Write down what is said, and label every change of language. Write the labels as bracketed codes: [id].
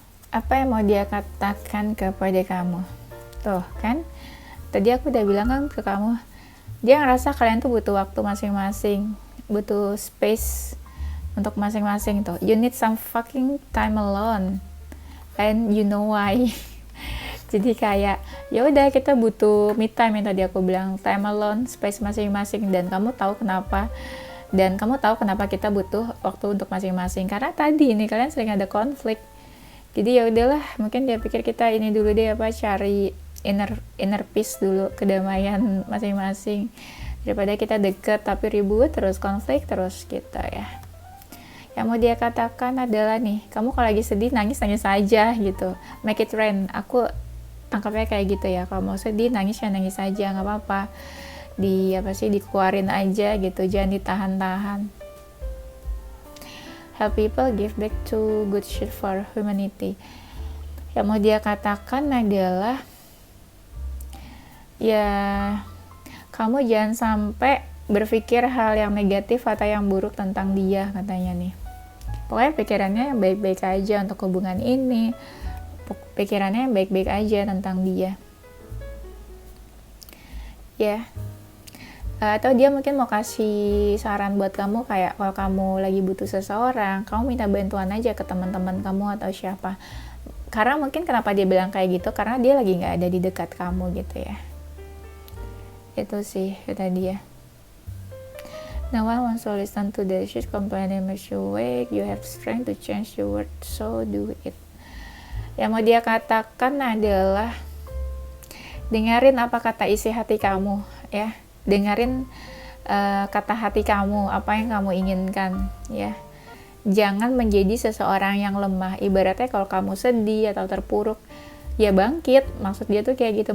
[id] Apa yang mau dia katakan kepada kamu? Tuh kan, tadi aku udah bilang kan ke kamu, dia ngerasa kalian tuh butuh waktu masing-masing, butuh space untuk masing-masing tuh. [en] You need some fucking time alone, and you know why. [id] Jadi kayak ya udah, kita butuh me time yang tadi aku bilang, time alone, space masing-masing, dan kamu tahu kenapa. Dan kamu tahu kenapa kita butuh waktu untuk masing-masing, karena tadi ini kalian sering ada konflik. Jadi ya udahlah, mungkin dia pikir kita ini dulu deh, cari inner peace dulu, kedamaian masing-masing, daripada kita deket tapi ribut terus, konflik terus gitu ya. Yang mau dia katakan adalah nih, kamu kalau lagi sedih nangis aja gitu, [en] make it rain. [id] Aku tangkapnya kayak gitu ya, kalau mau sedih nangis aja, nggak apa-apa, dikeluarin aja gitu, jangan ditahan-tahan. [en] Help people give back to good shit for humanity. [id] Yang mau dia katakan adalah ya, kamu jangan sampai berpikir hal yang negatif atau yang buruk tentang dia, katanya nih. Pokoknya pikirannya yang baik-baik aja untuk hubungan ini, pikirannya yang baik-baik aja tentang dia ya. Atau dia mungkin mau kasih saran buat kamu, kayak kalau kamu lagi butuh seseorang, kamu minta bantuan aja ke teman-teman kamu atau siapa. Karena mungkin kenapa dia bilang kayak gitu, karena dia lagi nggak ada di dekat kamu gitu ya. Itu sih kata dia. [en] No one wants to listen to the shit complaining makes you weak. You have strength to change your world, so do it. [id] Yang mau dia katakan adalah dengerin apa kata isi hati kamu ya. Dengerin kata hati kamu, apa yang kamu inginkan ya. Jangan menjadi seseorang yang lemah. Ibaratnya kalau kamu sedih atau terpuruk, ya bangkit. Maksud dia tuh kayak gitu.